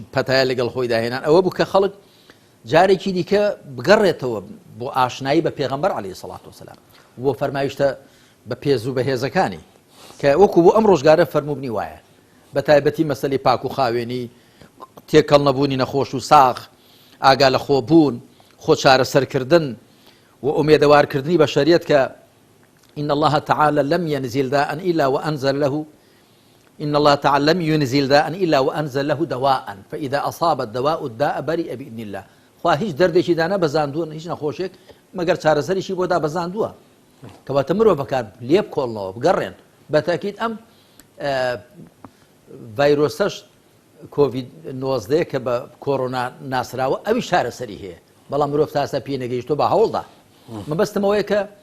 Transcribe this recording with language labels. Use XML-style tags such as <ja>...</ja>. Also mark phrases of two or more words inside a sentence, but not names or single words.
<ckb>پەتایە لەگەڵ خۆی داهێنان ئەوە بوو کە خەڵک جارێکی دیکە بگەڕێتەوە بۆ ئاشنایی بە پێغەمبەر</ckb> <ar>عەلەیهی سەڵات وسەلام</ar> <ckb>بۆ فەرمایشتە بە پێز و بەهێزەکانی کە وەکو بۆ ئەم ڕۆژگارە فەرموبنی وایە بە تایبەتی مەسەلەی پاک و خاوێنی تێکەڵ نەبوونی نەخۆش و ساغ ئاگا لە خۆبوون خۆ چارەسەرکردن و ئومێدەوارکردنی بەشەریەت کە</ckb> <ar>إن الله تعالى لم ينزل داء إلا وأنزل له إن الله تعالى لم ينزل داء إلا وأنزل له دواء فإذا أصاب الدواء الداء برئ بإذن الله</ar> <ckb>خوا هیچ دەردێکی دانا بەزاندووە هیچ نەخۆشێک مەگەر چارەسەریشی بۆ دا بەزاندووە کەواتە مرۆڤەکان لێ بکۆڵنەوە بگەڕێن بەتاکید ئەم ڤایرۆسەش کۆڤید 19 کە بە کۆڕۆنا ناسراوە ئەوی چارەسەری هەیە بەڵام مرۆڤ تاسە پێ نەگەیشتۆ بە هەوڵدا مەبەستمەوەیە کە</ckb>